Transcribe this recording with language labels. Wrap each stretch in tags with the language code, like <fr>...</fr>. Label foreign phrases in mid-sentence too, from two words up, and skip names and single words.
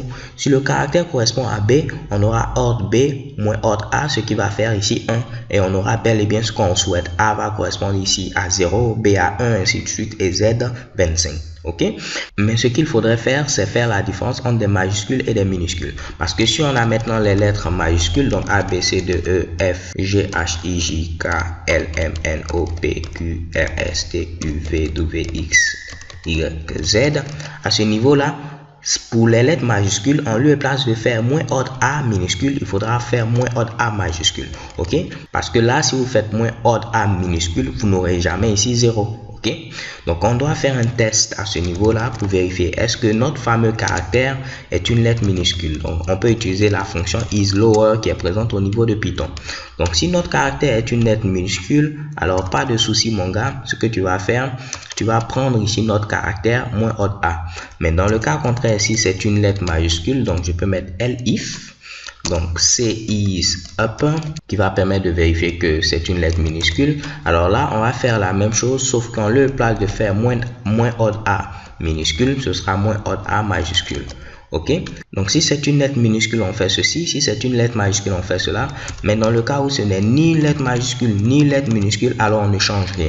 <fr>Si le caractère correspond à B, on aura ordre B moins ordre A, ce qui va faire ici 1. Et on aura bel et bien ce qu'on souhaite. A va correspondre ici à 0, B à 1, ainsi de suite, et Z 25. Ok? Mais ce qu'il faudrait faire, c'est faire la différence entre des majuscules et des minuscules. Parce que si on a maintenant les lettres majuscules, donc A, B, C, D, E, F, G, H, I, J, K, L, M, N, O, P, Q, R, S, T, U, V, W, X, Y, Z, à ce niveau-là, pour les lettres majuscules, en lieu et place de faire moins ordre A minuscule, il faudra faire moins ordre A majuscule. Ok? Parce que là, si vous faites moins ordre A minuscule, vous n'aurez jamais ici 0. Ok? Donc, on doit faire un test à ce niveau-là pour vérifier est-ce que notre fameux caractère est une lettre minuscule. Donc, on peut utiliser la fonction isLower qui est présente au niveau de Python. Donc, si notre caractère est une lettre minuscule, alors pas de souci, mon gars. Ce que tu vas faire, tu vas prendre ici notre caractère moins ordre A. Mais dans le cas contraire, si c'est une lettre majuscule, donc je peux mettre elif. Donc,</fr> <en>C is up,</en> <fr>qui va permettre de vérifier que c'est une lettre minuscule. Alors là, on va faire la même chose, sauf qu'en lieu et place de faire moins ordre A minuscule, ce sera moins ordre A majuscule. Ok? Donc, si c'est une lettre minuscule, on fait ceci. Si c'est une lettre majuscule, on fait cela. Mais dans le cas où ce n'est ni lettre majuscule, ni lettre minuscule, alors on ne change rien.</fr>